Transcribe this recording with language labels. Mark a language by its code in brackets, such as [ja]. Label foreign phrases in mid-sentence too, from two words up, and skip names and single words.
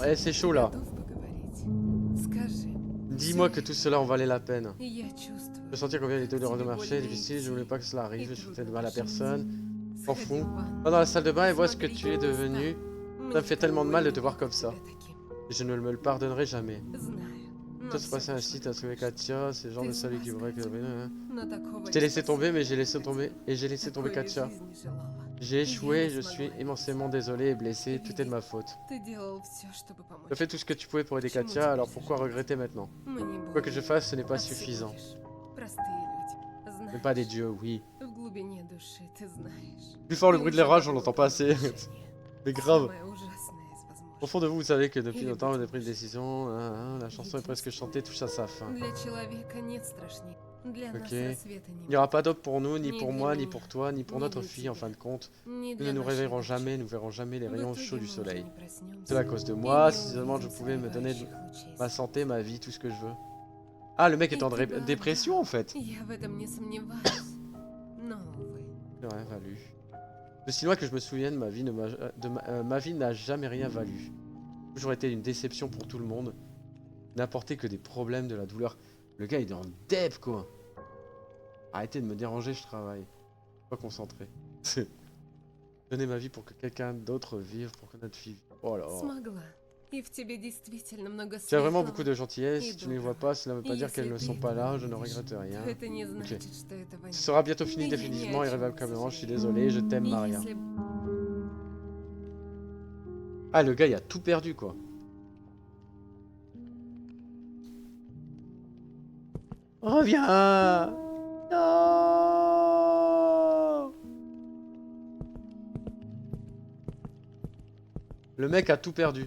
[fr] Eh, c'est chaud là. [ru] готов поговорить? Скажи. [fr] Dis-moi que tout cela en valait la peine. [ru] Я чувствую. [fr] Je sentais combien il était dur de marcher, difficile, je voulais pas que cela arrive, je foutais de mal à personne. M'en fous. Va dans la salle de bain et vois ce que tu es devenu. Ça me fait tellement de mal de te voir comme ça. Et je ne me le pardonnerai jamais. Tout se passait ainsi, t'as trouvé Katia, c'est le genre de salut qui voudrait que... Je t'ai laissé tomber, mais j'ai laissé tomber... Et j'ai laissé tomber Katia. J'ai échoué, je suis immensément désolé et blessé, tout est de ma faute. Tu as fait tout ce que tu pouvais pour aider Katia, alors pourquoi regretter maintenant? Quoi que je fasse, ce n'est pas suffisant. Mais pas des dieux, oui. [ru] В глубине души ты знаешь. [fr] Plus fort le [ru] Ты [fr] bruit de [ru] уже [fr] l'orage, on [ru] готова [fr] l'entend pas assez. [ru] решение. [fr] Mais grave. [ru] Самое ужасное из [fr] Au [ru] возможных. [fr] fond de vous, vous savez que depuis Il est longtemps, vous beaucoup avez pris une plus. décision. La chanson est presque chantée, touche à sa fin. [ru] Для человека нет страшней. Для нас [fr] Ok. [ru] рассвета [fr] Il [ru] не [fr] n'y aura [ru] будет. [fr] pas d'aube pour nous, ni Ni pour [ru] для [fr] moi, ni [ru] меня, [fr] pour toi, ni pour [ru] ni [fr] notre [ru] для [fr] fille en [ru] тебя. [fr] fin de compte. [ru] Ни [fr] Nous [ru] для [fr] ne nous [ru] нашей [fr] réveillerons [ru] дочери. [fr] jamais, nous verrons jamais les [ru] В [fr] rayons [ru] итоге [fr] chauds du [ru] мы уже [fr] soleil. [ru] не проснемся [fr] C'est à cause de [ru] и [fr] moi, [ru] не [fr] si seulement je [ru] увидим [fr] pouvais me donner [ru] согревающих лучей [fr] ma [ru] солнца. [fr] santé, ma vie, tout ce que je veux. Ah, le mec est Et en [ru] ты права. [fr] dépression en fait. [ru] Я в этом не сомневаюсь. Но, увы. [fr] J'ai rien valu. De si loin que je me souvienne, ma vie ma vie n'a jamais rien valu. Toujours été une déception pour tout le monde. N'apporter que des problèmes, de la douleur. Le gars il est en dep quoi. Arrêtez de me déranger, je travaille. Pas concentré. Donner ma vie pour que quelqu'un d'autre vive, pour que notre fille vive. Oh là. [ru] Смогла. И в тебе действительно много [fr] Tu as vraiment [ru] светлого. [fr] beaucoup de gentillesse, si tu ne les vois pas, cela ne veut pas dire qu'elles ne sont pas là, je ne regrette rien. [ru] Это не значит, что этого [fr] Ce [ru] нет. [fr] sera bientôt fini Et définitivement, [ru] я ни о чем не [fr] irrévocablement, je suis [ru] сожалею. [fr] désolé, je t'aime [ru] И [fr] Maria. [ru] если [fr] Ah le gars il a tout perdu quoi. Reviens. Non. Le mec a tout perdu.